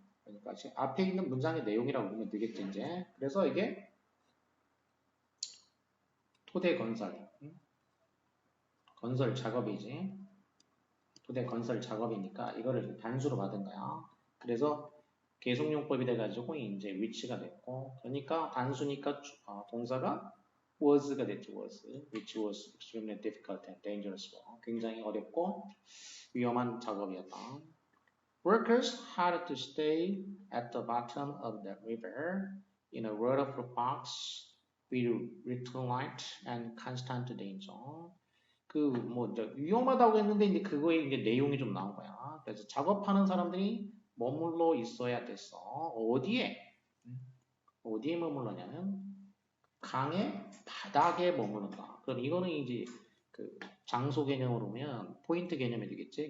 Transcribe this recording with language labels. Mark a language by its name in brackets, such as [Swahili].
[Korean] 그러니까 지금 앞에 있는 문장의 내용이라고 보면 되겠지 이제. 그래서 이게 토대 건설, 건설 작업이지. 토대 건설 작업이니까 이거를 단수로 받은 거야. 그래서 계속용법이 돼가지고 이제 위치가 됐고, 그러니까 단수니까 동사가 was가 됐죠. [English] was, which was extremely difficult and dangerous. [Korean] 굉장히 어렵고 위험한 작업이었다. [English] Workers had to stay at the bottom of the river in a waterproof box with little light and constant danger. [Korean] 이제 위험하다고 했는데 이제 그거에 이제 내용이 좀 나온 거야. 그래서 작업하는 사람들이 머물러 있어야 됐어. 어디에 머물러냐면 강의 바닥에 머무른다. 그럼 이거는 이제 그 장소 개념으로 보면 포인트 개념이 되겠지.